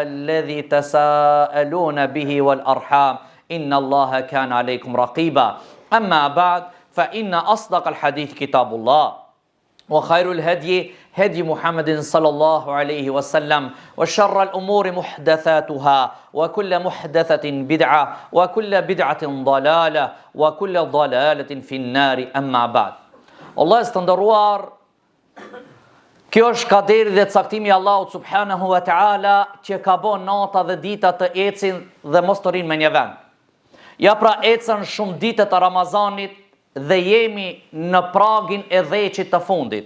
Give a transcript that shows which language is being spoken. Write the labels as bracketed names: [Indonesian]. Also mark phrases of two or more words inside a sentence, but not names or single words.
[Arabic] الذي تساءلون به والأرحام إن الله كان عليكم رقيبا أما بعد فإن أصدق الحديث كتاب الله وخير الهدي هدي محمد صلى الله عليه وسلم وشر الأمور محدثاتها وكل محدثة بدعة وكل بدعة ضلالة وكل ضلالة في النار أما بعد الله استندروار [Albanian] kjo është kaderi dhe caktimi Allahut [Arabic] سبحانه وتعالى [Albanian] që ka bon nata dhe dita të ecin dhe mos të rinë me një vend. Ja pra ecën shumë ditët e Ramazanit dhe jemi në pragin e dheqit të fundit.